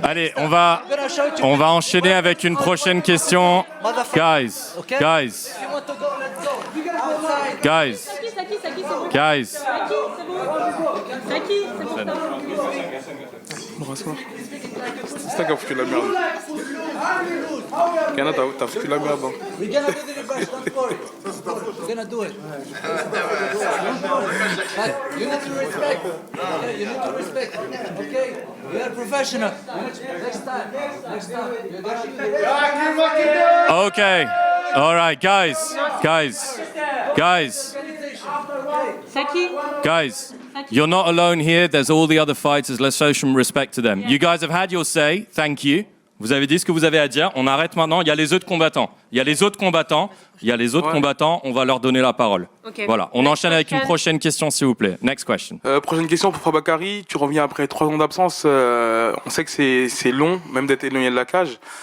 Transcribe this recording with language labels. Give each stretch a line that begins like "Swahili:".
French: Allez, on va enchaîner avec une prochaine question.
English: Guys. You want to go, let's go. Guys.
French: Saki, c'est bon.
English: Guys.
French: Saki, c'est bon. Brassoir. C'est ça qui a foutu la merde. Kana, t'as foutu la merde. Hein.
English: We're gonna do the reverse, don't worry. We're gonna do it. But you need to respect. Okay, you need to respect. Okay? We are professional. Next time. You're gonna do the Okay. All right, guys. Guys, you're not alone here. There's all the other fighters. Let's show some respect to them. You guys have had your say. Thank you.
French: Vous avez dit ce que vous avez à dire. On arrête maintenant. Il y a les autres combattants. On va leur donner la parole.
English: Okay.
French: Voilà. On enchaîne avec une prochaine question, s'il vous plaît.
English: Next question.
French: Prochaine question pour Fabakary. Tu reviens après 3 ans d'absence. On sait que c'est long, même d'être éloigné de la cage.